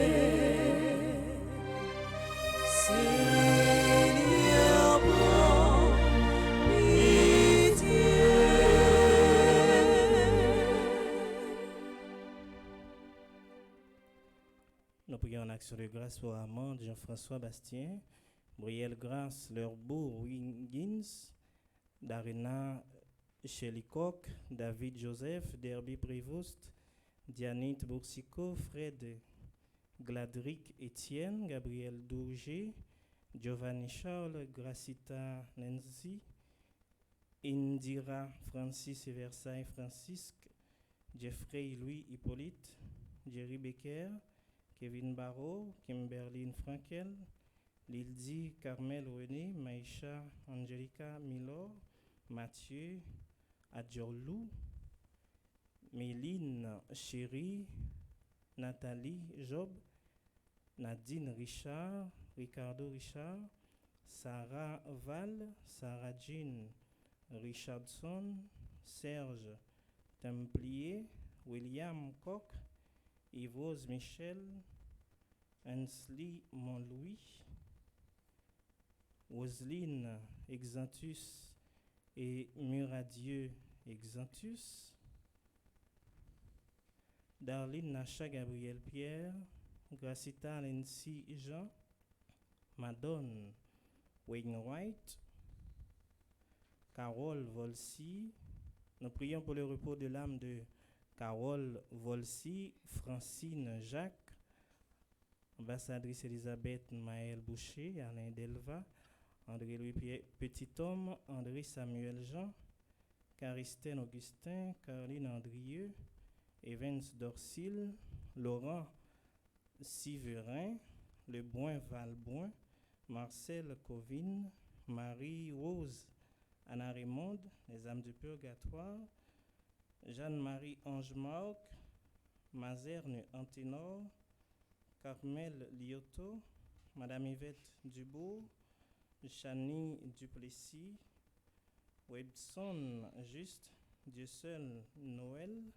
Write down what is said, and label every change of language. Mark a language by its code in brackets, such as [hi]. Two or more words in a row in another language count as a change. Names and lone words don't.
[fr] Seigneur, prends pitié. Nous prions en action de grâce pour Amand, Jean-François Bastien, Brielle Grace, Lerbourg, Wiggins, Darina Chelikok, David Joseph, Derby Prévost, Dianit Boursicot, Fred Gladric Étienne, Gabriel Dourger, Giovanni Charles, Gracita Nancy, Indira Francis et Versailles Francisque, Jeffrey Louis Hippolyte, Jerry Becker, Kevin Barrault, Kimberline Frankel, Lildi Carmel René, Maïcha Angelica Milor, Mathieu Adjorlou, Méline Chéri, Nathalie Job, Nadine Richard, Ricardo Richard, Sarah Val, Sarah Jean Richardson, Serge Templier, William Koch, Yvose Michel, Ansley Montlouis, Roselyne Exantus et Muradieu Exantus, Darlene Nacha Gabriel Pierre, Gracita Nancy Jean, Madone Wainwright, Carole Volsi. Nous prions pour le repos de l'âme de Carole Volsi, Francine Jacques, ambassadrice Elisabeth Maël Boucher, Alain Delva, André-Louis Petit-Homme, André Samuel Jean, Caristène Augustin, Caroline Andrieux, Evans Dorsil, Laurent Siverin, Lebrun Valbrun, Marcel Covine, Marie-Rose Anna Raymond, les âmes du purgatoire, Jeanne-Marie Ange-Marc, Mazerne Anténor, Carmel Lioto, Madame Yvette Dubourg, Chani Duplessis, Webson Juste, Dieu seul Noël,